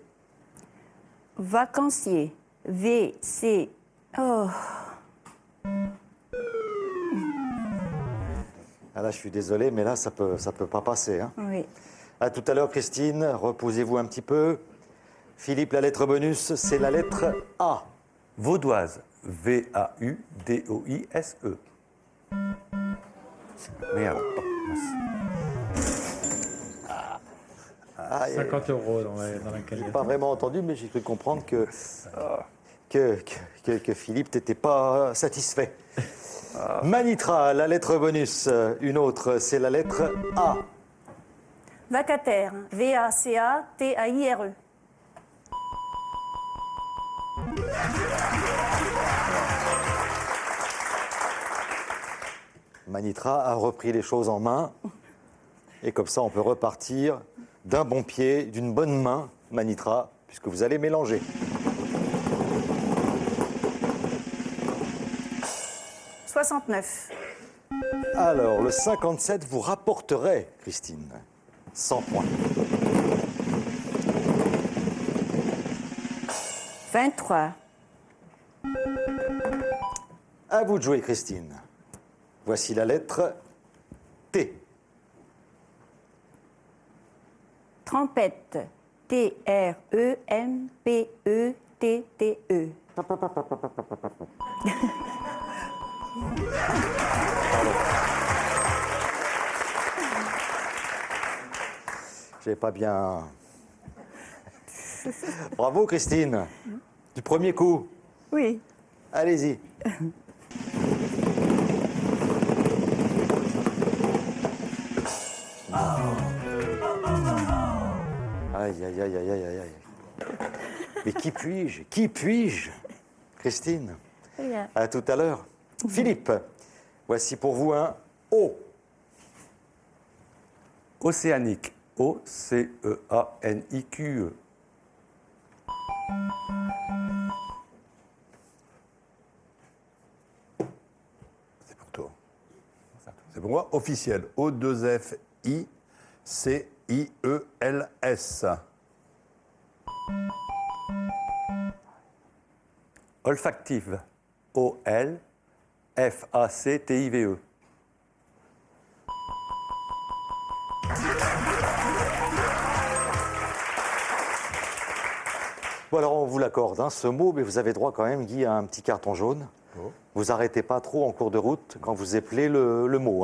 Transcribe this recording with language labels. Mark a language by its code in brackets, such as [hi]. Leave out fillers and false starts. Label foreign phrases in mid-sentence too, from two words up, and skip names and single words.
[fr] Vacancier. V-C. Oh. Ah là, je suis désolé, mais là, ça peut pas passer. Hein. Oui. À tout à l'heure, Christine. Reposez-vous un petit peu. Philippe, la lettre bonus, c'est la lettre A. Vaudoise. V-A-U-D-O-I-S-E. Merde. Ah, 50 € dans la cagnotte. pas vraiment entendu, mais j'ai cru comprendre que Philippe n'était pas satisfait. Manitra, la lettre bonus. Une autre, c'est la lettre A. Vacataire. V-A-C-A-T-A-I-R-E. Manitra a repris les choses en main. Et comme ça, on peut repartir d'un bon pied, d'une bonne main, Manitra, puisque vous allez mélanger. « 69. Alors, le 57 vous rapporterait, Christine, 100 points. 23. À vous de jouer, Christine. Voici la lettre T. Trompette. T-R-E-M-P-E-T-T-E. J'ai pas bien. Bravo, Christine. Du premier coup. Oui. Allez-y. Aïe, aïe, aïe, aïe, aïe, aïe, aïe. Mais qui puis-je? Qui puis-je? Christine. Rien. À tout à l'heure. Philippe, voici pour vous un O. Océanique. O-C-E-A-N-I-Q-E. C'est pour toi. C'est pour moi. Officiel. O-2-F-I-C-I-E-L-S. Olfactive. O-L-F-A-C-T-I-V-E. Bon, alors on vous l'accorde, hein, ce mot, mais vous avez droit quand même, Guy, à un petit carton jaune. Oh. Vous arrêtez pas trop en cours de route quand vous appelez le mot.